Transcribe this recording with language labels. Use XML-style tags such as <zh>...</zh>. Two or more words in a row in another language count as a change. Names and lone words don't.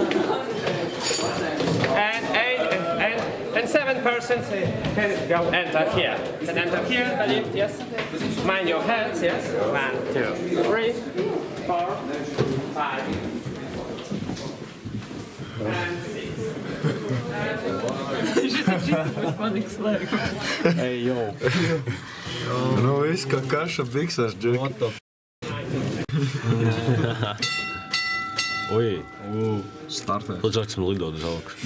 <en>And 7 persons can go enter here. Can enter here, the lift, yes? Mind your hands, yes? 1, 2, 3, 4, 5, and 6.</en> <lv>Ej, jau. Nu, viss kā kaša biksās, Džeki. Oi, startē. Lūdzu, lidot uz augšu.</lv>